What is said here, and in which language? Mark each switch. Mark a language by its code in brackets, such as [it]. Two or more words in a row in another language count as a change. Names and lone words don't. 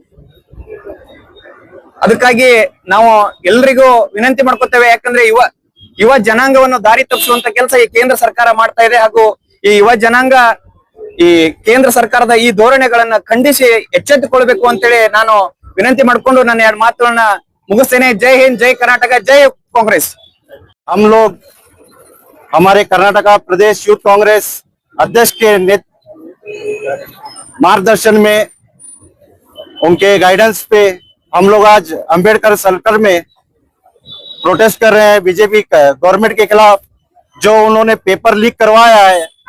[kn] ಅದಕ್ಕಾಗಿ ನಾವು ಎಲ್ರಿಗೂ ವಿನಂತಿ ಮಾಡ್ಕೊತೇವೆ. ಯಾಕಂದ್ರೆ ಯುವ ಜನಾಂಗವನ್ನು ದಾರಿ ತಪ್ಪಿಸುವಂತ ಕೆಲಸ ಈ ಕೇಂದ್ರ ಸರ್ಕಾರ ಮಾಡ್ತಾ ಇದೆ. ಹಾಗೂ ಈ ಯುವ ಜನಾಂಗ ಈ ಕೇಂದ್ರ ಸರ್ಕಾರದ ಈ ಧೋರಣೆಗಳನ್ನ ಖಂಡಿಸಿ ಎಚ್ಚೆತ್ತುಕೊಳ್ಬೇಕು ಅಂತೇಳಿ ನಾನು ವಿನಂತಿ ಮಾಡ್ಕೊಂಡು ನನ್ನ 2 ಮಾತುಗಳನ್ನ [hi] मुझसे जय हिंद, जय कर्नाटका, जय कांग्रेस। हम लोग हमारे कर्नाटका प्रदेश यूथ कांग्रेस अध्यक्ष के मार्गदर्शन में, उनके गाइडेंस पे हम लोग आज अंबेडकर सर्कल में प्रोटेस्ट कर रहे हैं बीजेपी गवर्नमेंट के खिलाफ, जो उन्होंने [en] paper leak [hi] करवाया है।